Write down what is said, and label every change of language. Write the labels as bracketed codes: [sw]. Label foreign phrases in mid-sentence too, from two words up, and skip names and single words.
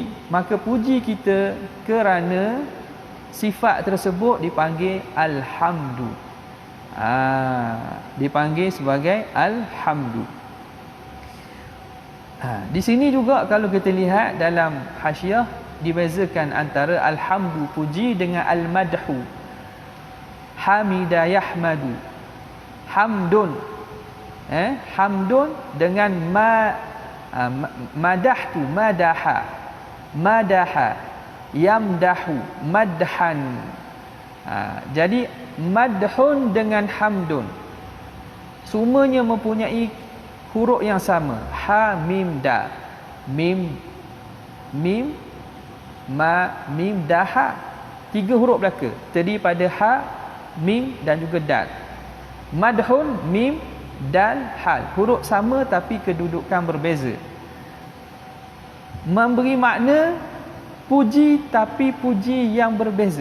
[ms] Maka puji kita kerana sifat tersebut dipanggil alhamdu. Dipanggil sebagai alhamdu. Di sini juga kalau kita lihat dalam hasyiah, dibezakan antara alhamdu puji dengan al-madhu. [ar] حَمِدَ يَحْمَدُ. حمدٌ حمدٌ dengan مدحتُ مدحَ يمدحُ مدحًا. [ms] Jadi madhun dengan hamdun, semuanya mempunyai huruf yang sama, ha mim da, mim ma mim daha, 3 huruf belaka terdiri pada ha, mim dan juga dal. Madhun, mim, dal, hal, huruf sama tapi kedudukan berbeza, memberi makna puji tapi puji yang berbeza.